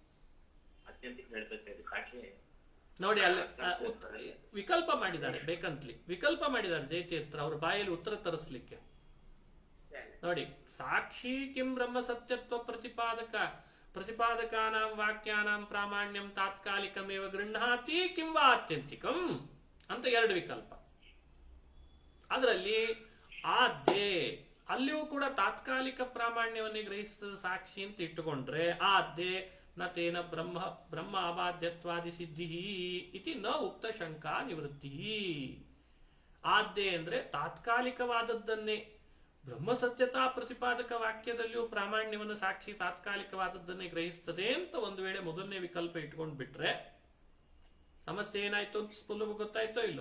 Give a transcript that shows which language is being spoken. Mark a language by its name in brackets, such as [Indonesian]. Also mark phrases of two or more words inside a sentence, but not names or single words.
[Kannada] ನೋಡಿ, ಅಲ್ಲಿ ವಿಕಲ್ಪ ಮಾಡಿದ್ದಾರೆ, ಬೇಕಂತಲಿ ವಿಕಲ್ಪ ಮಾಡಿದ್ದಾರೆ ಜಯತೀರ್ಥ ಅವ್ರ ಬಾಯಲ್ಲಿ ಉತ್ತರ ತರಿಸ್ಲಿಕ್ಕೆ. [Sanskrit] ನೋಡಿ, ಸಾಕ್ಷಿ ಕಿಂ ಬ್ರಹ್ಮ ಸತ್ಯತ್ವ ಪ್ರತಿಪಾದಕಾನಾಂ ವಾಕ್ಯಾನಾಂ ಪ್ರಾಮಾಣ್ಯಂ ತಾತ್ಕಾಲಿಕಮೇವ ಗೃಹಾತಿ ಕಿಂ ವಾ ಆತ್ಯಂತಿಕಂ [Kannada] ಅಂತ ಎರಡು ವಿಕಲ್ಪ. ಅದರಲ್ಲಿ ಆದ್ಯೆ ಅಲ್ಲಿಯೂ ಕೂಡ ತಾತ್ಕಾಲಿಕ ಪ್ರಾಮಾಣ್ಯವನ್ನೇ ಗ್ರಹಿಸ್ತದ ಸಾಕ್ಷಿ ಅಂತ ಇಟ್ಟುಕೊಂಡ್ರೆ [Sanskrit] ಆದ್ಯೆ ನ ತೇನ ಬ್ರಹ್ಮ ಅಬಾಧ್ಯತ್ವಾದಿ ಸಿದ್ಧಿ ಇತಿ ನ ಉಕ್ತ ಶಂಕಾ ನಿವೃತ್ತಿ. [Kannada] ಆದ್ಯೆ ಅಂದ್ರೆ ತಾತ್ಕಾಲಿಕವಾದದ್ದನ್ನೇ, ಬ್ರಹ್ಮಸತ್ಯತಾ ಪ್ರತಿಪಾದಕ ವಾಕ್ಯದಲ್ಲಿಯೂ ಪ್ರಾಮಾಣ್ಯವನ್ನು ಸಾಕ್ಷಿ ತಾತ್ಕಾಲಿಕವಾದದ್ದನ್ನೇ ಗ್ರಹಿಸ್ತದೆ ಅಂತ ಒಂದು ವೇಳೆ ಮೊದಲನೇ ವಿಕಲ್ಪ ಇಟ್ಕೊಂಡು ಬಿಟ್ರೆ ಸಮಸ್ಯೆ ಏನಾಯ್ತು ಅಂತ ಸುಲಭ ಗೊತ್ತಾಯ್ತೋ ಇಲ್ಲೋ.